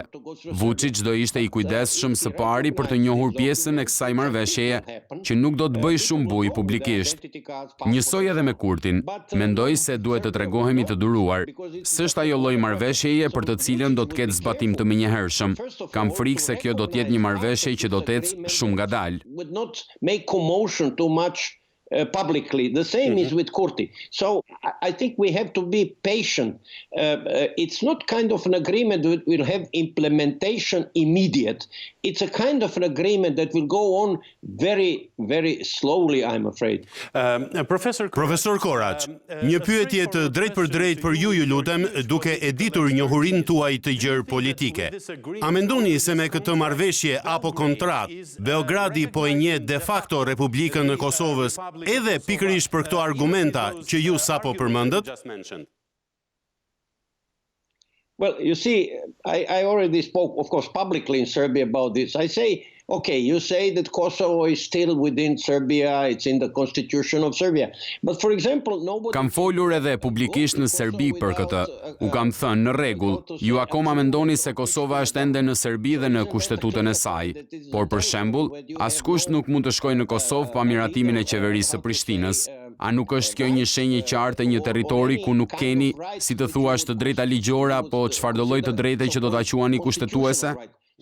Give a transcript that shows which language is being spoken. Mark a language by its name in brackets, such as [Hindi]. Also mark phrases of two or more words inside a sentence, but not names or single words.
[Albanian] Vučić do ishte i kujdesshëm së pari për të njohur pjesën e kësaj marrëveshjeje, që nuk do të bëjë shumë bujë publikisht. Njësoj edhe me Kurtin, mendoj se duhet të tregohemi të duruar. S'është ajo lloj marrëveshjeje për të cilën do të ketë zbatim të menjëhershëm. Kam frikë se kjo do të jetë një marrëveshje që do të ecë shumë ngadalë. [English] Would not make commotion too much publicly. The same is with Kurti. So I think we have to be patient. It's not kind of an agreement that will have implementation immediate. It's a kind of an agreement that will go on very, very slowly, I'm afraid. [Albanian] Profesor Korać, një pyetje të drejt për drejt për ju lutem, duke e ditur njohurinë tuaj të gjerë politike. A mendoni se me këtë marrëveshje apo kontratë, Beogradi po e njeh de facto Republikën e Kosovës, edhe pikërisht për këto argumenta që ju sapo përmendët? [English] Well, you see, I already spoke, of course, publicly in Serbia about this. I say, okay, you say that Kosovo is still within Serbia, it's in the constitution of Serbia. But for example, nobody... [Albanian] Kam folur edhe publikisht në Serbi për këtë. U kam thënë në rregull, ju akoma mendoni se Kosova është ende në Serbi dhe në kushtetutën e saj. Por për shembull, askush nuk mund të shkojë në Kosovë pa miratimin e qeverisë së Prishtinës. A nuk është kjo një shenjë qartë e një territori ku nuk keni, si të thuash, të drejta ligjore apo çfarëdo lloj të drejte që do ta quani kushtetuese?